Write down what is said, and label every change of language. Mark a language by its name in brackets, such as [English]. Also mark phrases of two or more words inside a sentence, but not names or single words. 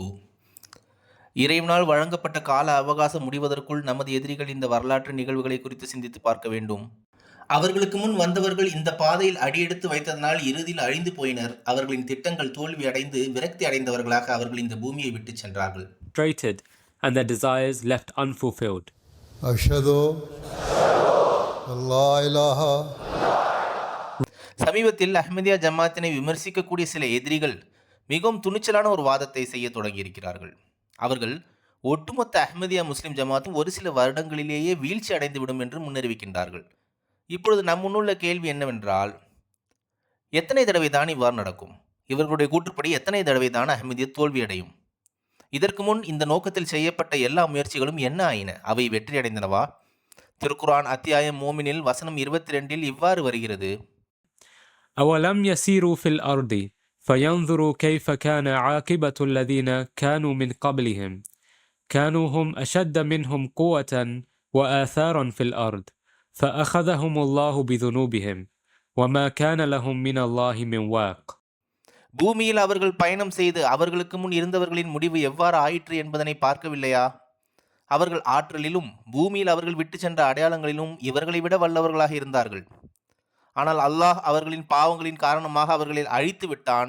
[Tamil] இறைவனால் வழங்கப்பட்ட கால அவகாசம் முடிவதற்குள் நமது எதிரிகள் இந்த வரலாற்று நிகழ்வுகளை குறித்து சிந்தித்து பார்க்க வேண்டும். அவர்களுக்கு முன் வந்தவர்கள் இந்த பாதையில் அடியெடுத்து வைத்ததனால் இறுதியில் அழிந்து போயினர். அவர்களின் திட்டங்கள் தோல்வி அடைந்து விரக்தி அடைந்தவர்களாக அவர்கள் இந்த பூமியை விட்டு சென்றார்கள். [English] And their desires left unfulfilled. [Arabic] أشهد أن لا إله. [Tamil] சமீபத்தில் அஹ்மதியா ஜமாத்தினை விமர்சிக்கக்கூடிய சில எதிரிகள் மிகவும் துணிச்சலான ஒரு வாதத்தை செய்ய தொடங்கியிருக்கிறார்கள். அவர்கள் ஒட்டுமொத்த அஹ்மதியா முஸ்லிம் ஜமாத்தும் ஒரு சில வருடங்களிலேயே வீழ்ச்சி அடைந்துவிடும் என்று முன்னறிவிக்கின்றார்கள். இப்பொழுது நம் முன்னுள்ள கேள்வி என்னவென்றால், எத்தனை தடவை தான் இவ்வாறு நடக்கும்? இவர்களுடைய கூற்றுப்படி எத்தனை தடவை தான் அஹ்மதியா தோல்வியடையும்? இதற்கு முன் இந்த நோக்கத்தில் செய்யப்பட்ட எல்லா முயற்சிகளும் என்ன ஆயின? அவை வெற்றியடைந்தனவா? திருக்குர்ஆன் அத்தியாயம் மோமினில் வசனம் 22 இவ்வாறு வருகிறது: [Arabic] أَوَلَمْ يَسِيرُوا فِي الْأَرْضِ فَيَنْظُرُوا كَيْفَ كَانَ عَاقِبَةُ الَّذِينَ كَانُوا مِنْ قَبْلِهِمْ كَانُوا هُمْ أَشَدَّ مِنْهُمْ قُوَّةً وَآثَارًا فِي الْأَرْضِ فَأَخَذَهُمُ اللَّهُ بِذُنُوبِهِمْ وَمَا كَانَ لَهُمْ مِنَ اللَّهِ مِنْ وَاقٍ. [Tamil] பூமியில் அவர்கள் பயணம் செய்து அவர்களுக்கு முன் இருந்தவர்களின் முடிவு எவ்வாறு ஆயிற்று என்பதனை பார்க்கவில்லையா? அவர்கள் ஆற்றலிலும் பூமியில் அவர்கள் விட்டு சென்ற அடையாளங்களிலும் இவர்களை விட வல்லவர்களாக இருந்தார்கள். ஆனால் அல்லாஹ் அவர்களின் பாவங்களின் காரணமாக அவர்களை அழித்து விட்டான்.